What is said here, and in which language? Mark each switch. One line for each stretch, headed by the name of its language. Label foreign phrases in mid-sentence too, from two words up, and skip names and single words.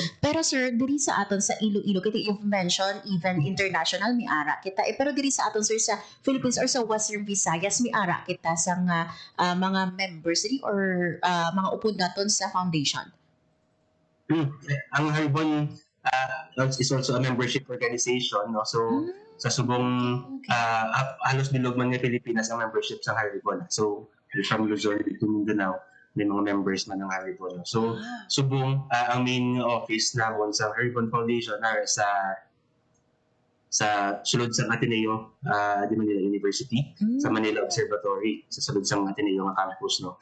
Hiligaynon: Pero sir, diri sa aton sa Iloilo kita
English: you've mentioned even international
Hiligaynon: mi ara kita pero diri sa aton sir sa Philippines or sa Western Visayas mi ara kita sa mga members or mga upod naton sa foundation.
English: Ang Haribon is also a membership organization, no?
Hiligaynon: So sa subong halos bilog man nga Pilipinas ang membership sa Haribon.
English: So from Luzon to Mindanao,
Hiligaynon: may mga members man ng Haribon. So subong ang main office namon sa Haribon Foundation are sa sulod sa Ateneo di Manila University, sa Manila Observatory, sa sulod sa Ateneo nga campus, no.